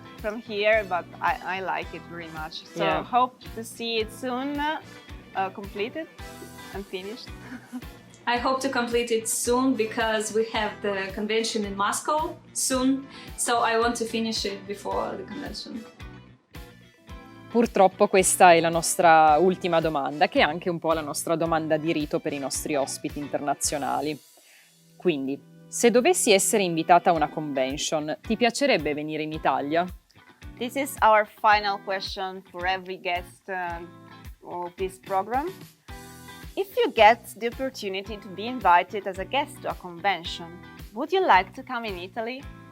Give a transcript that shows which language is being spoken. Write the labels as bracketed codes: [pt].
[en] from here, but I like it very much. So Yeah. hope to see it soon completed and finished. I hope to complete it soon because we have the convention in Moscow soon, so I want to finish it before the convention. [it] Purtroppo questa è la nostra ultima domanda, che è anche un po' la nostra domanda di rito per i nostri ospiti internazionali. Quindi, se dovessi essere invitata a una convention, ti piacerebbe venire in Italia? [en] This is our final question for every guest of this program. If you get the opportunity to be invited as a guest to a convention, would you like to come in Italy?